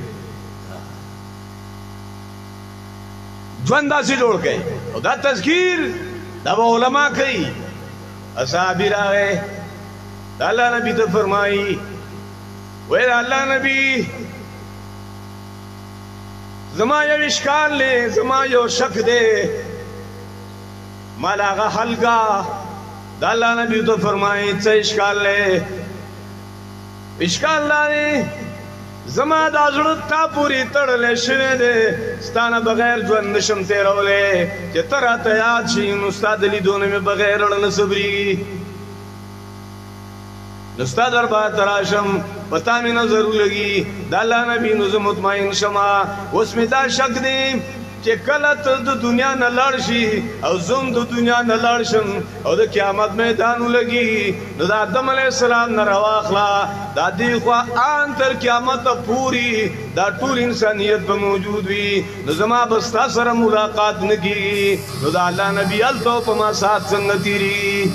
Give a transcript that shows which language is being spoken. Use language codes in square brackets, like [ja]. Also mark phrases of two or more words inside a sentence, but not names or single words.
[ps] ژوند داسې جوړ کړي او دا تذکیر دا علماء کوي اصحاب راغې الله نبی ته فرمایي وای الله نبی زما یو اشکال لے زما یو شک دے مالا آغا حلقا دا اللہ نبی تو فرمائی چا اشکال لے اشکال لے زما دا زړه تا پوری تړلې شوی دی ستانه بغیر ژوند نشم تیرولی چې ته راته یاد شي نو ستا د لیدونه مې بغیر اړه نه صبرېږي نو ستا دربار ته راشم پتا مې نظر ولګي د الله نبي نو زه مطمئن شمه اوس مې دا شک دی چې کله ته د دنیا نه لاړ شي او زم د دنیا نه لاړ شم او د قیامت میدان ولګي نو د آدم علیه السلام نه راواخله دا دې خوا ان تر قیامت پورې دا ټول انسانیت به موجود وي نو زما به ستا سره ملاقات نه کېږي نو د الله نبي هلته په ما سات څنګه تېرېږي